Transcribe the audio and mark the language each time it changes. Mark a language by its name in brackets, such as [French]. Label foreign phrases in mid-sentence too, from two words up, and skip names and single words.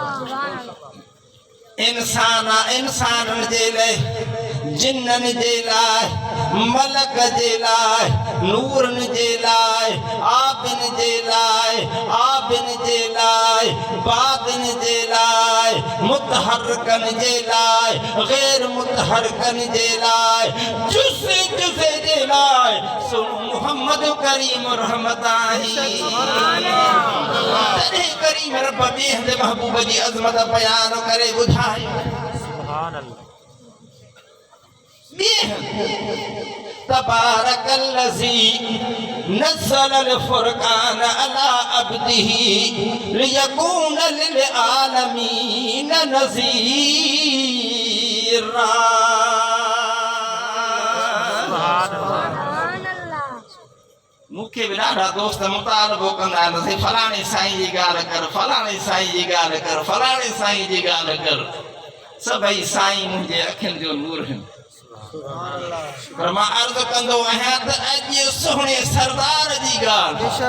[Sindhi] इंसान जे लाइ जिन्नन जे लाइ मलक जे लाइ नूरन जे लाइ आबिन जे लाइ बातिन जे लाइ मुतहरकन जे लाइ गैर मुतहरकन जे लाइ जुज़े जे लाइ मोहम्मद करीम रहमत आहे तॾहिं करीम रब ॿिए महबूब जी अज़मत बयान करे ॿुधायो [Arabic] سبحان الله تبارك الذي نزل الفرقان على عبده ليكون للعالمين [Sindhi] नज़ीरा मूंखे बि ॾाढा दोस्त मुतालबो कंदा आहिनि फलाणे साईं जी ॻाल्हि कर फलाणे साईं जी ॻाल्हि कर फलाणे साईं जी ॻाल्हि कर सभई साईं मुंहिंजे अखियुनि जो नूर आहिनि पर मां अर्ज़ कंदो आहियां त अॼु सुहिणे सरदार जी ॻाल्हि